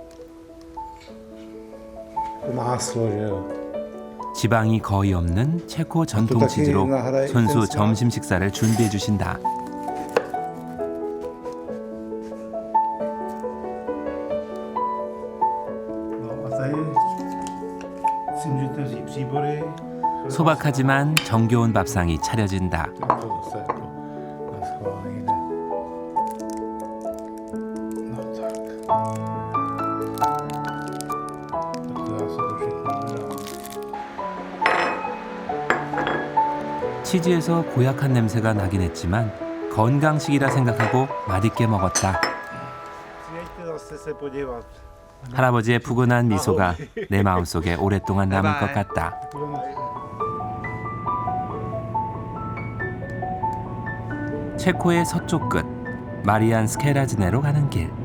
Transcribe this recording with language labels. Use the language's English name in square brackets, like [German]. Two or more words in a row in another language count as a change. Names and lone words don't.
[Czech] Máslo, že jo. [Korean] 지방이 거의 없는 체코 전통 치즈로 손수 점심 식사를 준비해 주신다. [Czech] No a tady si můžete vzít příbory. [Korean] 소박하지만 정겨운 밥상이 차려진다. [Czech] To se jako na schválení jde. No tak. Tak to já se to všechno dodám. [Korean] 치즈에서 고약한 냄새가 나긴 했지만 건강식이라 생각하고 맛있게 먹었다. 할아버지의 푸근한 미소가 내 마음속에 오랫동안 남을 것 같다. 체코의 서쪽 끝 마리안 스케라즈네로 가는 길.